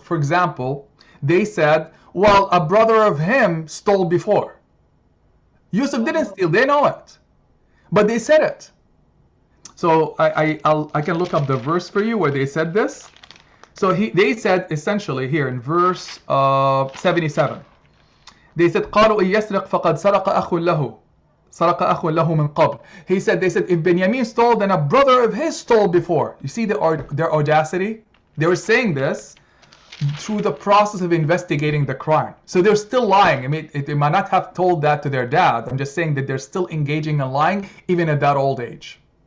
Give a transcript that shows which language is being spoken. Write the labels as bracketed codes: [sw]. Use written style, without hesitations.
[en] For example, they said, "Well, a brother of him stole before." Yusuf didn't oh, steal. They know it, but they said it. So I can look up the verse for you where they said this. So they said essentially here in verse 77. They said [ar] قالوا إن يسرق فقد سرق أخ له سرق أخ له من قبل. [en] They said if Benjamin stole, then a brother of his stole before. You see their audacity? They were saying this through the process of investigating the crime. So they're still lying. I mean, they might not have told that to their dad. I'm just saying that they're still engaging in lying even at that old age.